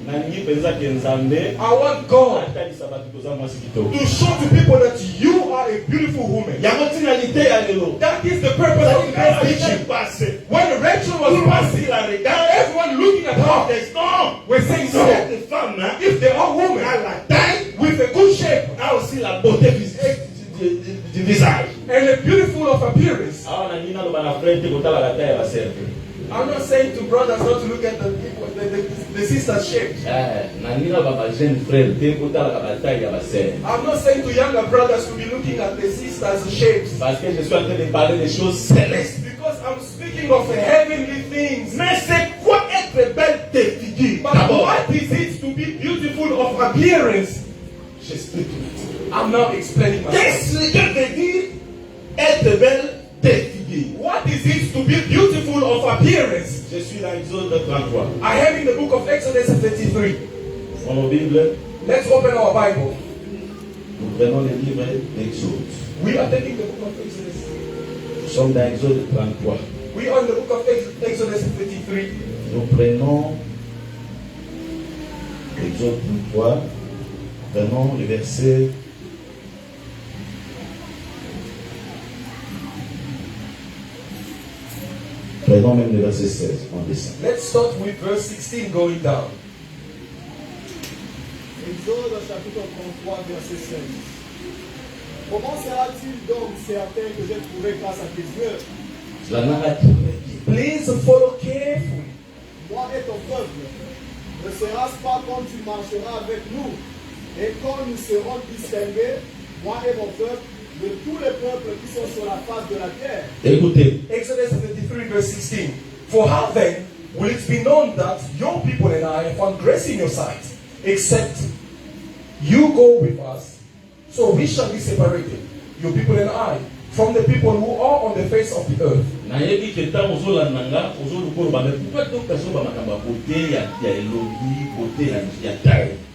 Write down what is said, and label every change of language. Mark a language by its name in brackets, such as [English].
[Lingala] nalingi penza ke nzambe [English] I want God [Lingala] atalisa bato toza mwasi kitoko. [English] to show to people that you are a beautiful woman. [Lingala] Yango ntina lite ya lelo. [English] That is the purpose of today's teaching. [French] passe. [English] When Rachel was passing, [French] la regarde. [English] everyone looking at her, [French] Non. [English] were saying, no, [French] Cette femme hein, [English] if they are a women [French] la taille, [English] with a good shape [French] a aussi la beauté physique du visage. [English] and a beautiful of appearance, [Lingala] Awa na nina lo bana frère te kotala la taille ya basere. [English] I'm not saying to brothers not to look at the people, the sisters' shape. [Lingala] Na nina ba jeune frère te kotala la taille ya basere. [English] I'm not saying to younger brothers to be looking at the sisters' shapes. [French] Parce que je suis en train de parler des choses célestes. [English] Because I'm speaking of heavenly things. [French] Mais c'est quoi être belle de figure? [English] But [French] D'abord, [English] what is it to be beautiful of appearance? [French] j'explique. [English] I'm now explaining myself. [French] Qu'est-ce que veut dire être belle de figure? [English] What is it to be beautiful of appearance? [French] Je suis dans Exode 33. [English] I am in the book of Exodus 33. [French] Dans nos Bibles, [English] Let's open our Bible. [French] nous prenons le livre d'Exode. [English] We are taking the book of Exodus. [French] Nous sommes dans Exode 33. [English] We are in the book of Exodus 33. [French] Nous prenons Exode 33. Prenons le verset. Prenons même le verset 16. On descend. [English] Let's start with verse 16 going down. [French] Exode chapitre 33, verset 16. Comment sera-t-il donc certain que j'ai trouvé grâce à tes yeux, La narrative. [English] Please follow carefully. [French] moi et ton peuple? Ne sera-ce pas quand tu marcheras avec nous et quand nous serons distingués, moi et mon peuple, de tous les peuples qui sont sur la face de la terre? Écoutez. [English] Exodus 33 verse 16. For how then will it be known that your people and I have found grace in your sight, except you go with us, so we shall be separated, your people and I, from the people who are on the face of the earth. [Lingala] nayebi ke ntango ozolanda nga ozolukoloba [French] me pourquoi donc [Lingala] azoba makambo ya kote ya elongi kote ya taille.